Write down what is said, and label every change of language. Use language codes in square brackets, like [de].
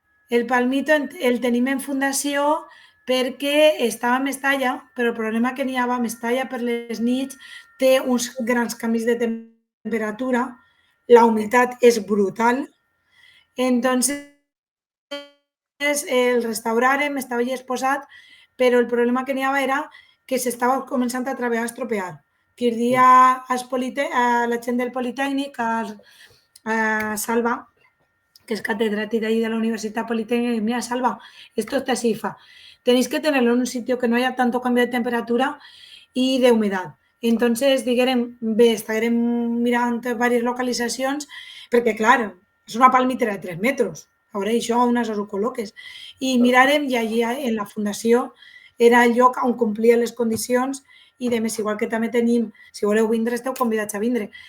[ca] El Palmito el tenim en fundació perquè estava a Mestalla, però el problema que n'hi ha a Mestalla per les nits té uns grans canvis de temperatura, la humitat és brutal, entonces el restauràrem, estava ja exposat, però el problema que n'hi havia era que s'estava començant a treballar a estropear. Que dia a la gent del Politècnic, [es] a Salva, que es catedrática ahí de la Universidad Politécnica, mira, Salva, esto está así, tenéis que tenerlo en un sitio que no haya tanto cambio de temperatura y de humedad. [ca] Entonces, diguem, bé, estarem mirant diverses localitzacions, perquè, clar, és una palmitera de 3 metres, a veure, això on ho col·loques. I mirarem, i allí en la fundació era el lloc on complia les condicions i, de més, igual que també tenim, si voleu vindre, esteu convidats a vindre.